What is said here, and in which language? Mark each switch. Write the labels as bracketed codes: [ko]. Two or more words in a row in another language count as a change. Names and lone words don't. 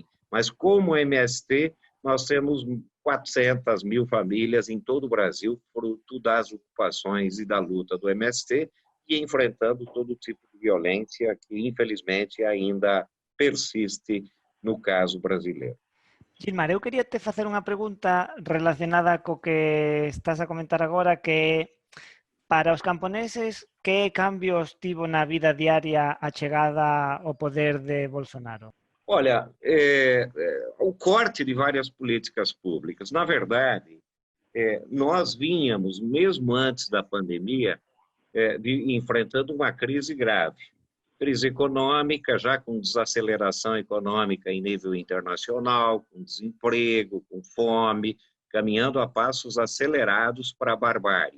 [pt] Mas como MST, nós temos 400 mil famílias em todo o Brasil, fruto das ocupações e da luta do MST, e enfrentando todo tipo de violência que, infelizmente, ainda persiste no caso brasileiro. [gl] Gilmar, eu queria te facer unha pregunta relacionada co que estás a comentar agora, que para os camponeses, que cambios tivo na vida diaria a chegada ao poder de Bolsonaro? [pt] Olha, o corte de várias políticas públicas. Na verdade, nós vínhamos, mesmo antes da pandemia, enfrentando uma crise grave. Crise econômica, já com desaceleração econômica em nível internacional, com desemprego, com fome, caminhando a passos acelerados para a barbárie.